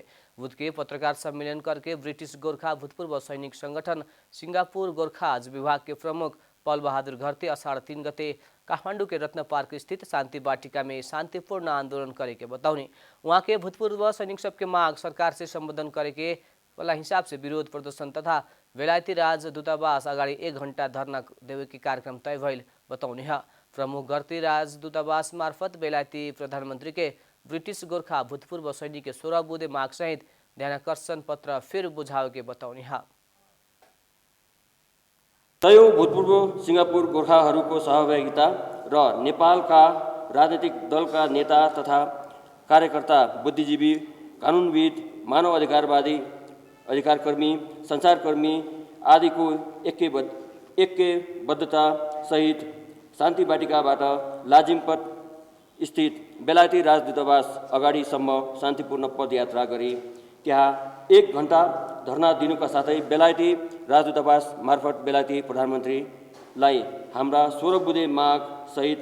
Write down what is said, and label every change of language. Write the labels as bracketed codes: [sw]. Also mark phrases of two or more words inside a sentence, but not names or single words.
[bho] बुध के पत्रकार सम्मेलन करके ब्रिटिश गोरखा भूतपूर्व सैनिक संगठन सिंगापुर गोरखाज विभाग के प्रमुख पल बहादुर घरते अषाढ़ 3 गते काठमांडू के रत्न पार्क स्थित शांति वाटिका में शांतिपूर्ण आंदोलन करे के बताउने। वहाँ के भूतपूर्व सैनिक सबके मांग सरकार से संबोधन करे के वाला हिसाब से विरोध प्रदर्शन तथा बेलायती राज दूतावास अगाडि 1 घंटा धरना देवे के कार्यक्रम तय भइल बताउने है। प्रमुख घरती राज दूतावास मार्फत बेलायती प्रधानमंत्री के ब्रिटिश गोरखा भूतपूर्व सैनिक के 16 बुँदे माग सहित ध्यानाकर्षण पत्र फिर बुझावे के बताउने है। [ne] तयौं भूतपूर्व सिंगापुर गोर्खाहरूको सहभागिता र नेपालका राजनीतिक दलका नेता तथा कार्यकर्ता, बुद्धिजीवी, कानुनविद, मानव अधिकारवादी, अधिकारकर्मी, संचारकर्मी आदिको ऐक्यबद्धता सहित शान्ति वाटिकाबाट लाजिमपट स्थित बेलायती राजदूतावास अगाडिसम्म शान्तिपूर्ण पदयात्रा गरी त्यहाँ 1 घण्टा धरना दिनुका साथै बेलायती राजदूतावास मार्फत बेलायती प्रधानमन्त्रीलाई हाम्रा 16 बुँदे माग सहित